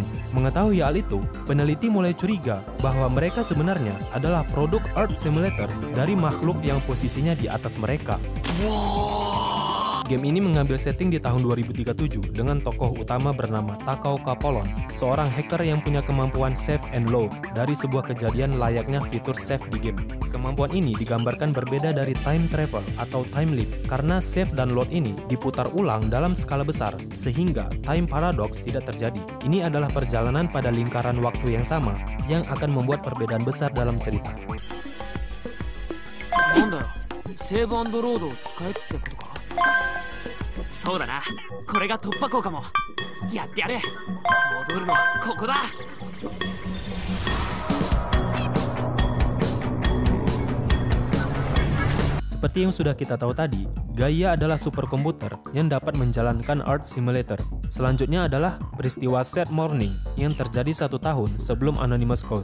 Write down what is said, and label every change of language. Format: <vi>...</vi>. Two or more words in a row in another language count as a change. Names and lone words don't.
<id>Mengetahui hal itu, peneliti mulai curiga bahwa mereka sebenarnya adalah produk Earth Simulator dari makhluk yang posisinya di atas mereka. Game ini mengambil setting di tahun 2037 dengan tokoh utama bernama Takao Kapolon, seorang hacker yang punya kemampuan</id> <en>save and load</en> <id>dari sebuah kejadian layaknya fitur save di game. Kemampuan ini digambarkan berbeda dari</id> <en>time travel</en> <id>atau</id> <en>time leap</en> <id>karena save dan load ini diputar ulang dalam skala besar sehingga</id> <en>time paradox</en> <id>tidak terjadi. Ini adalah perjalanan pada lingkaran waktu yang sama yang akan membuat perbedaan besar dalam cerita.</id> <ja>セーブ&ロードを使えってことか。そうだな、これが突破口かも。やってやる。戻るのはここだ。</ja> <id>Seperti yang sudah kita tahu tadi, Gaia adalah superkomputer yang dapat menjalankan Earth Simulator. Selanjutnya adalah peristiwa Sad Morning yang terjadi 1 tahun sebelum Anonymous Code.</id>